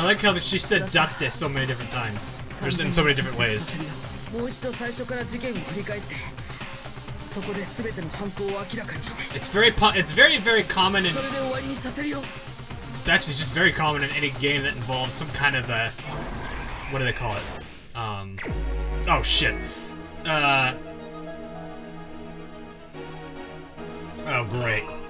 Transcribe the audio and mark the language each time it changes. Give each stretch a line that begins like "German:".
English: I like how she said duck this so many different times. There's in so many different ways.
Japanese: もう一度最初から事件を振り返ってそこで全ての犯行を明らかにして
English: It's very common in
Japanese: それで終わりにさせるよ。
English: actually it's just very common in any game that involves some kind of a what do they call it? Oh shit. Oh great.